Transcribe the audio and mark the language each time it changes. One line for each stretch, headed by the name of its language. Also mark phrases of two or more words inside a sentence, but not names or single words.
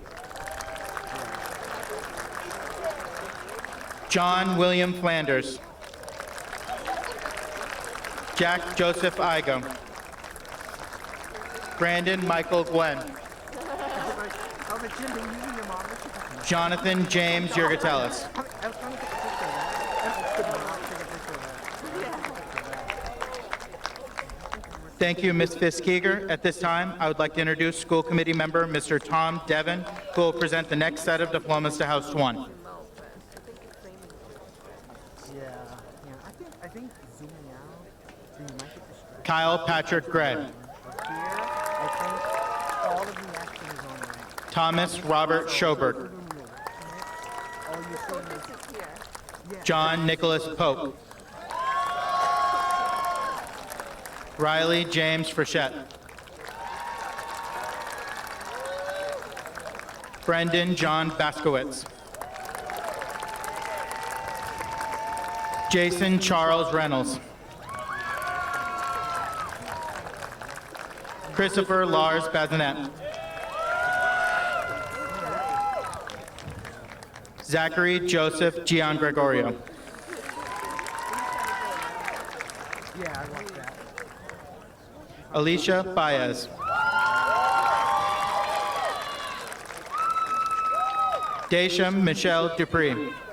English: John William Flanders. Jack Joseph Igo. Brandon Michael Gwen. Jonathan James Yurgatelis. Thank you, Ms. Fisk-Keeger. At this time, I would like to introduce school committee member Mr. Tom Devon, who will present the next set of diplomas to House 1. Kyle Patrick Gray. Thomas Robert Schoberg. John Nicholas Pope. Riley James Frechette. Brendan John Baskowitz. Jason Charles Reynolds. Christopher Lars Bazinet. Zachary Joseph Gian Gregorio. Alicia Baez. Daisham Michelle Dupree.